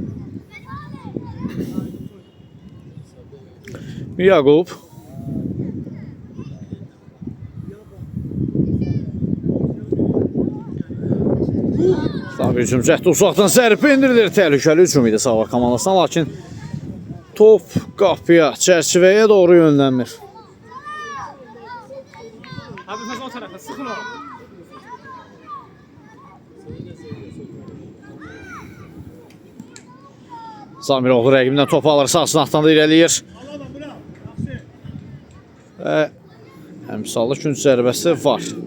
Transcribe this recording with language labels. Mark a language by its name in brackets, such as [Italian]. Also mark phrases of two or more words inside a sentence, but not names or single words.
[Azerbaijani] Yaqub. Sabir hücum cəhdi uzaqdan zərbə indirilir. Təhlükəli hücum idi Sabah komandasına, lakin top qapıya, çərçivəyə doğru yönlənmir. [Turkish] Abi fazla o tarafa sıkın o. [Azerbaijani] Zamiroğlu rəqibindən topu alır, sağ sınaqdan da irəliyir. [Turkish] Allah'ım bırak. [Azerbaijani] Yaxşı. Və əmsallı günc zərbəsi var.